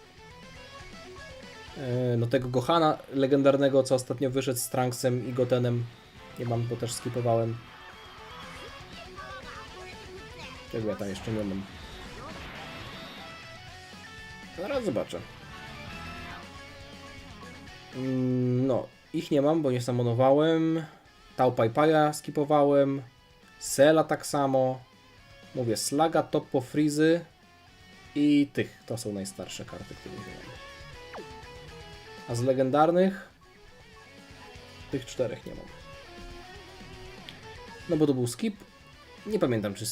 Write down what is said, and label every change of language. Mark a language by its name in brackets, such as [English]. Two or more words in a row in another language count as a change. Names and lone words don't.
[Polish] No tego Gohana legendarnego, co ostatnio wyszedł z Trunksem i Gotenem, nie mam, bo też skipowałem. Czego ja tam jeszcze nie mam? Zaraz zobaczę. No, ich nie mam, bo nie samonowałem. Tao Pai Paia skipowałem. Sela tak samo. Mówię, Slaga, Toppo, Freezy i tych. To są najstarsze karty, które nie mam. A z legendarnych tych 4 nie mam. No bo to był skip. Nie pamiętam czy...